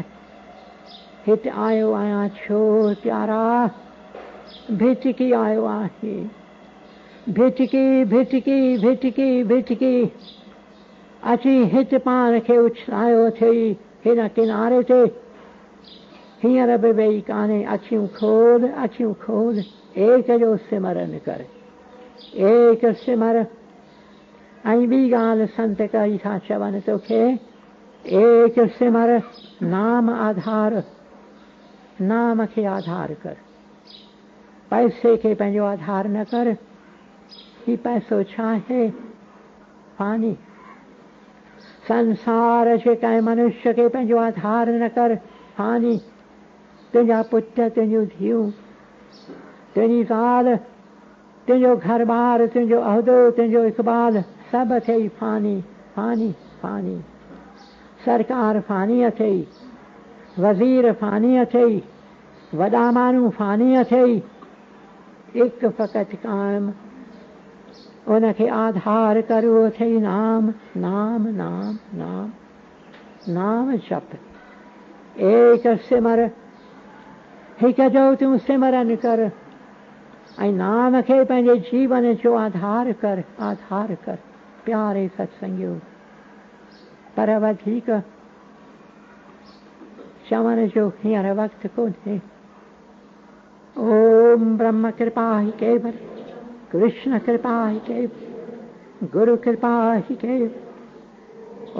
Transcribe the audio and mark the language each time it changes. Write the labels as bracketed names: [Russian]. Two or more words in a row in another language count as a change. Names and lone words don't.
[Sindhi] हिते आयो आहियां छो प्यारा? भिटकी आयो आहीं, भिटकी भिटकी भिटकी भिटकी। अची हित पाण खे उछलायो अथई हिन किनारे ते हींअर बि वेही कान्हे अखियूं खोल एक जो सिमरन कर एक सिमर। ऐं ॿी ॻाल्हि संत कई था चवनि तोखे एक सिमर नाम आधार, नाम खे आधार कर, पैसे खे पंहिंजो आधार न कर। ही पैसो छा आहे? फानी। संसार जे कंहिं मनुष्य खे पंहिंजो आधार न कर, फानी। तुंहिंजा पुट, तुंहिंजूं धीअूं, तुंहिंजी ज़ाल, तुंहिंजो घर बार, तुंहिंजो उहिदो, तुंहिंजो इक़बाल सभु अथई फानी फानी फानी। सरकार फानी अथई, वज़ीर फानी अथई, वॾा माण्हू फानी अथई। हिकु फ़क़ति कायम उनखे आधार कर, उहो अथई नाम नाम नाम नाम नाम जप। एक सिमर, हिकु जो तूं सिमरन कर ऐं नाम खे पंहिंजे जीवन जो आधार कर, आधार कर। प्यारे सत्संगियो, पर वधीक चवण जो हींअर वक़्तु कोन्हे। [Hindi] ओम ब्रह्म कृपा ही केवल, कृष्ण कृपा ही केवल, गुरु कृपा ही केवल।